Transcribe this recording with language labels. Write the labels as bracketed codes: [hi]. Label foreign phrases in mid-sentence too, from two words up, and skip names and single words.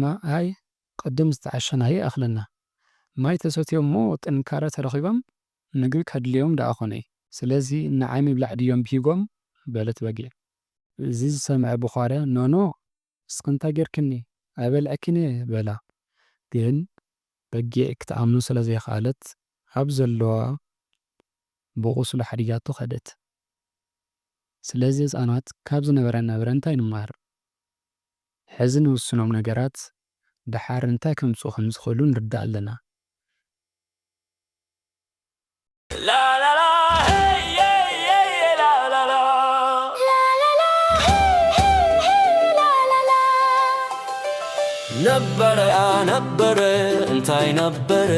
[ti] ኣይ ቅድም ዝተዓሸናየ ኣኽለና ማይ ተሰትዮም እሞ ጥንካረ ተረኺቦም ምግቢ ከድልዮም ደኣ ኾነ ስለዚ ንዓይ ምብላዕ ድዮም ብሂጎም በለት በጊዕ። እዚ ዝሰምዐ ቡኻርያ ኖኖ እስኪ እንታይ ጌርክኒ ኣይበልዐክን በላ። ግን በጊዕ ክትኣምኑ ስለ ዘይከኣለት ኣብ ዘለዋ ብቑስሉ ሓዲጋቶ ኸደት። ስለዚ ህፃናት ካብ ዝነበረና ነብረ እንታይ ንመሃር? ሕዚ ንውስኖም ነገራት ድሓር እንታይ ከምፅኡ ከም ዝኽእሉ ንርዳእ ኣለና። لا لا لا هي هي هي لا لا لا لا لا لا هي هي لا لا لا [ar] نبرة يا نبرة انتي نبرة